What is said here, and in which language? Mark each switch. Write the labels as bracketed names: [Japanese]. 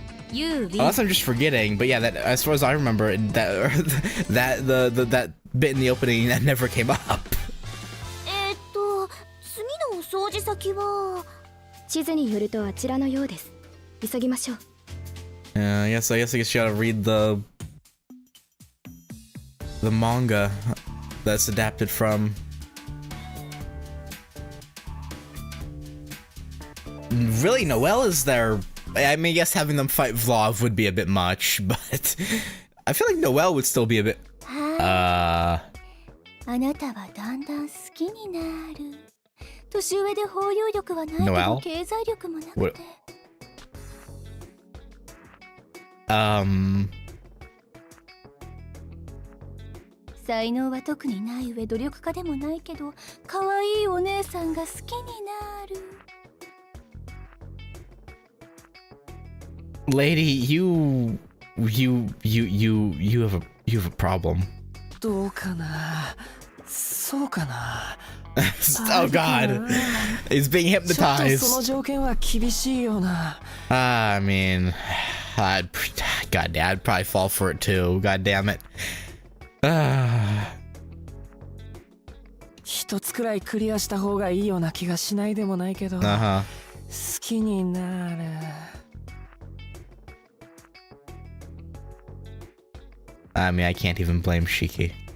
[English] Unless I'm just forgetting, but yeah, that as far as I remember, that bit in the opening that never came up. [Japanese] 次のお掃除先は地図によるとあちらのようです。急ぎましょう。 [English] I guess you gotta read the manga that's adapted from. Really, Noelle is there. I mean, I guess having them fight Vlov would be a bit much, but I feel like Noelle would still be a bit. [Japanese] あなたはだんだん好きになる。年上で包容力はないけど経済力もなくて。才能は特にない上努力家でもないけど可愛いお姉さんが好きになる。 [English] Lady, you have a problem. [Japanese] どうかな。そうかな。 [English] Oh God, he's being hypnotized. [Japanese] その条件は厳しいよな。 [English] I mean, I'd probably fall for it too. God damn it. [Japanese] 一つくらいクリアした方がいいような気がしないでもないけど。好きになる。 [English] I mean, I can't even blame Shiki.